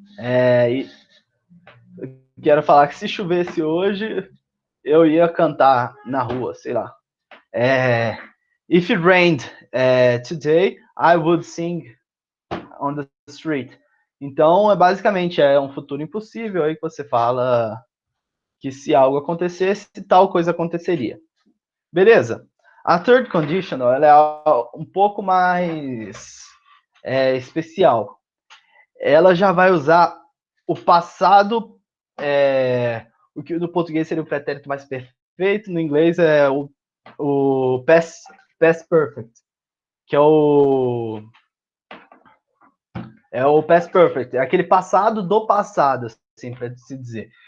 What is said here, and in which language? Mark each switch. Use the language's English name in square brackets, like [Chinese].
[Portuguese] E quero falar que se chovesse hoje, eu ia cantar na rua, sei lá. [English] If it rained today, I would sing on the street. [Portuguese] Então, basicamente, é um futuro impossível aí que você fala que se algo acontecesse, tal coisa aconteceria. Beleza? A third conditional ela é um pouco mais especial. Ela já vai usar o passado, o que no português seria o pretérito mais perfeito, no inglês é o past perfect, que é o past perfect, é aquele passado do passado, assim, para se dizer.